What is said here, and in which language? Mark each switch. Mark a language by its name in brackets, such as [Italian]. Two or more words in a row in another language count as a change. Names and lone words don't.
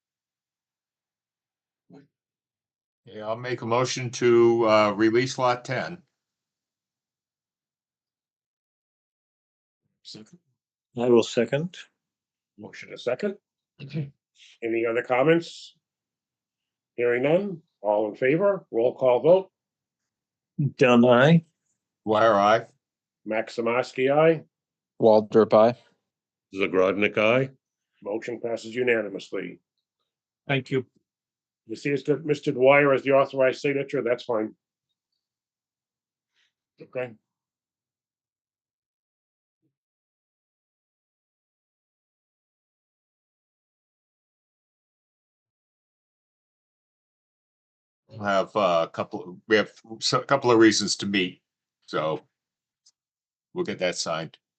[English] Yeah, I'll make a motion to release lot 10. I will second. Motion a second. Any other comments? Hearing none, all in favor, roll call vote. Dunn, aye. Wire I. Maximowski, aye. Waldrop, aye. Zagradnik, aye. Motion passes unanimously. Thank you. You see, it's Mr. Dwyer as the authorized signature, that's fine. Okay. We'll have a couple of reasons to meet, so we'll get that signed.